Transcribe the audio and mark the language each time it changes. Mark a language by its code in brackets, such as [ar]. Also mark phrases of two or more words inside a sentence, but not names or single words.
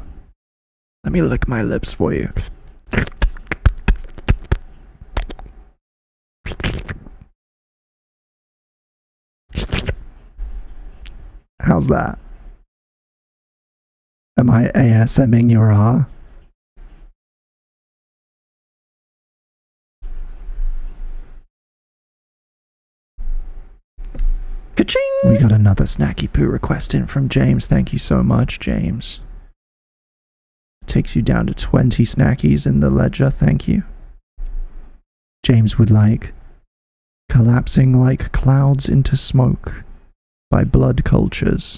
[en] Let me lick my lips for you. How's that? Am I ASMing your R? Ka-ching! We got another snacky poo request in from James. Thank you so much, James. Takes you down to 20 snackies in the ledger. Thank you. James would like Collapsing Like Clouds into Smoke by Blood Cultures.